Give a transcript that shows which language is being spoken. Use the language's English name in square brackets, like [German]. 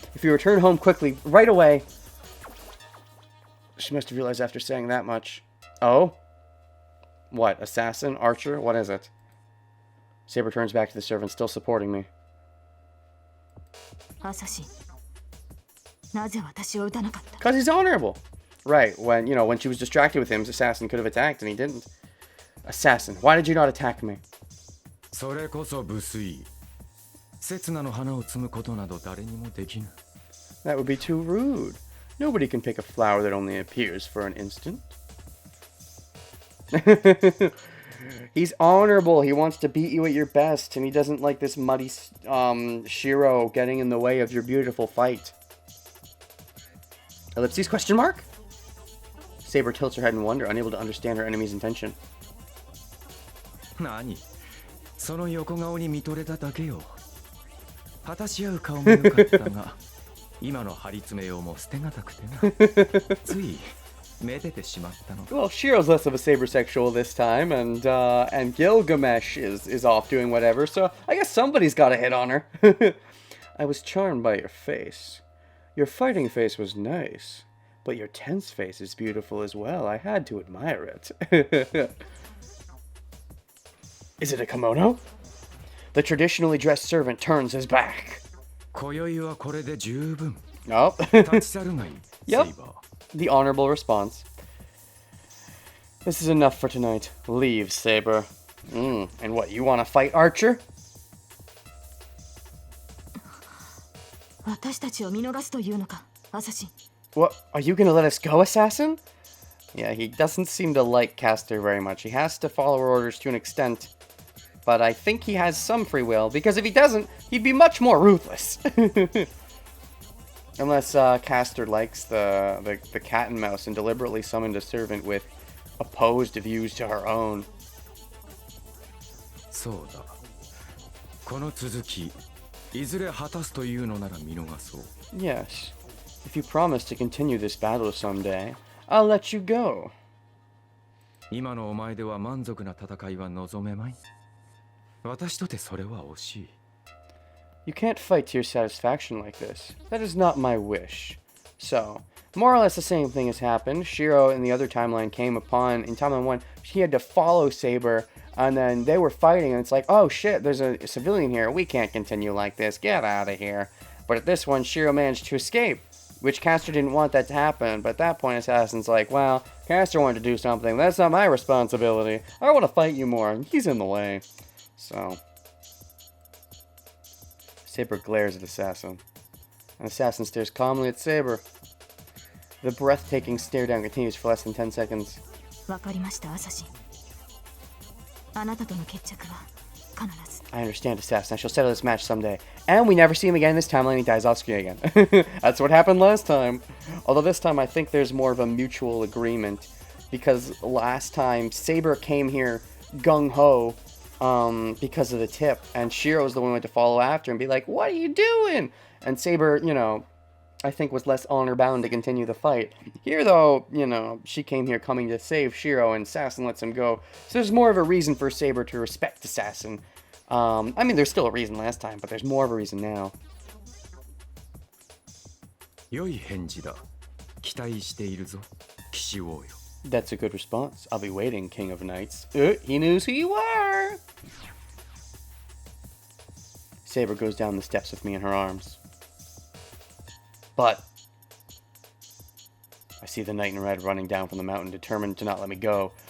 [English] If you return home quickly, right away. She must have realized after saying that much. Oh? What, assassin? Archer? What is it? Saber turns back to the servant, still supporting me. [Japanese] アサシン。なぜ私を撃たなかった？ [English] Because he's honorable. Right, when, you know, when she was distracted with him, Assassin could have attacked, and he didn't. Assassin, why did you not attack me? [Japanese] それこそ無粋。刹那の花を摘むことなど誰にもできぬ。 [English] That would be too rude. Nobody can pick a flower that only appears for an instant. He's honorable. He wants to beat you at your best, and he doesn't like this muddy Shiro getting in the way of your beautiful fight. Ellipses question mark? Saber tilts her head in wonder, unable to understand her enemy's intention. [Japanese] 何その横顔に見とれただけよ。果たし合う顔も良かったが、今の張り詰めようも捨てがたくてな。ついめでてしまったの。 [English] Well, Shiro's less of a saber-sexual this time, and Gilgamesh is off doing whatever, so I guess somebody's got a hit on her. I was charmed by your face. Your fighting face was nice, but your tense face is beautiful as well. I had to admire it. Is it a kimono? The traditionally dressed servant turns his back. [Japanese] 今宵はこれで十分。 [English] Oh. [Japanese] 立ち去るがいい。 [English] Yep. [Japanese] セイバー。 [English] The honorable response. This is enough for tonight. Leave, Saber. And what, you want to fight, Archer? [Japanese] 私たちを見逃すというのか、アサシン。 [English] What, are you gonna let us go, Assassin? Yeah, he doesn't seem to like Castor very much. He has to follow her orders to an extent. But I think he has some free will, because if he doesn't, he'd be much more ruthless. Unless Castor likes the cat and mouse and deliberately summoned a servant with opposed views to her own. [Japanese] そうだ。この続き、いずれ果たすというのなら見逃そう。 [English] Yes. If you promise to continue this battle someday, I'll let you go. [Japanese] 今のお前では満足な戦いは望めまい。私とてそれは惜しい。 [English] You can't fight to your satisfaction like this. That is not my wish. So, more or less the same thing has happened. Shiro in the other timeline came upon, in timeline 1, he had to follow Saber, and then they were fighting, and it's like, oh shit, there's a civilian here, we can't continue like this, get out of here. But at this one, Shiro managed to escape, which Castor didn't want that to happen, but at that point, Assassin's like, well, Castor wanted to do something, that's not my responsibility. I want to fight you more, and he's in the way. So... Saber glares at Assassin. And Assassin stares calmly at Saber. The breathtaking stare down continues for less than 10 seconds. [Japanese] わかりました、アサシン。あなたとの決着は必ず。 [English] I understand, Assassin. I shall settle this match someday. And we never see him again in this timeline. He dies off screen again. That's what happened last time. Although this time I think there's more of a mutual agreement. Because last time, Saber came here gung-ho because of the tip. And Shiro's the one who went to follow after and be like, what are you doing? And Saber, you know, I think was less honor-bound to continue the fight. Here, though, you know, she came here coming to save Shiro, and Assassin lets him go. So there's more of a reason for Saber to respect Assassin. I mean, there's still a reason last time, but there's more of a reason now. [Japanese] 良い返事だ。期待しているぞ、騎士王よ。 [English] That's a good response. I'll be waiting, King of Knights. He knows who you are! Saber goes down the steps with me in her arms. But I see the knight in red running down from the mountain, determined to not let me go.